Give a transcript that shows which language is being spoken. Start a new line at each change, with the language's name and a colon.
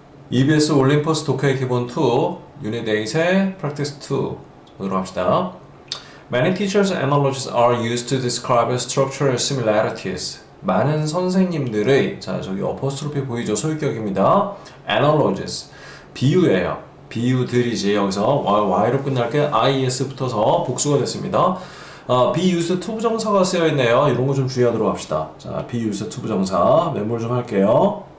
Korean: EBS 올림퍼스 독해 기본 2 유닛 8의 practice 2 보도록 합시다.
English: Many teachers' analogies are used to describe structural similarities.
Korean: 많은 선생님들의 자 저기 어퍼스트로피 보이죠? 소유격입니다. analogies 비유예요. 비유들이지. 여기서 y로 끝날 게 is 붙어서 복수가 됐습니다. be used to 부정사가 쓰여 있네요. 이런 거 좀 주의하도록 합시다. 자, be used to 부정사 메모를 좀 할게요.